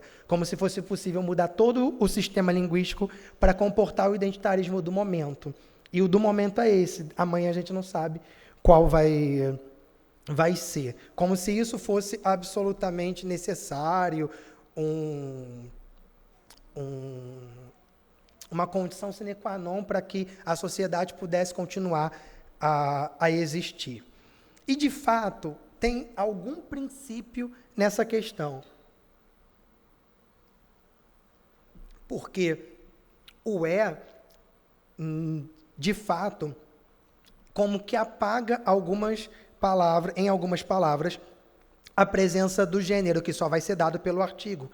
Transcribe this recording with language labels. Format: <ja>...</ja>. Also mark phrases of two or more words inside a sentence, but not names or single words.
<pt>Como se fosse possível mudar todo o sistema linguístico para comportar o identitarismo do momento. E o do momento é esse. Amanhã a gente não sabe qual vai ser. Como se isso fosse absolutamente necessário, uma condição</pt> <la>sine qua non</la> <pt>para que a sociedade pudesse continuar a existir. E, de fato, tem algum princípio nessa questão. Porque o E, de fato, como que apaga em algumas palavras, a presença do gênero, que só vai ser dado pelo artigo.</pt>